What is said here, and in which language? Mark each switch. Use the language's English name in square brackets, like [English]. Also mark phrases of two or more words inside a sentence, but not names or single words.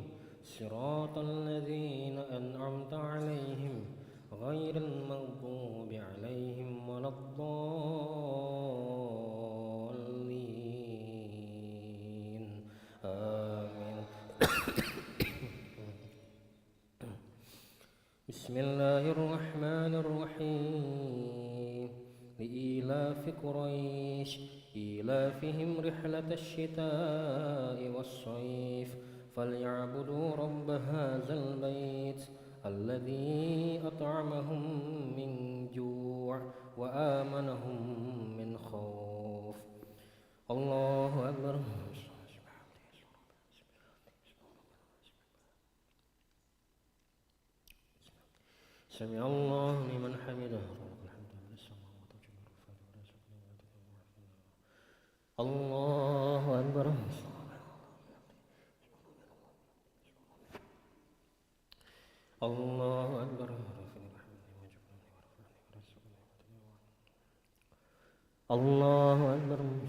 [Arabic] صراط الذين أنعمت عليهم غير المغضوب عليهم و لا الضالين. Amin. Bismillahirrahmanirrahim. لإيلاف قريش إيلافهم رحلة الشتاء والصيف فليعبدوا رب هذا البيت الذي أطعمهم من جوع و آمنهم من خوف. الله أكبر. سمع الله لمن حمده. الله أكبر. الله أكبر. الله أكبر.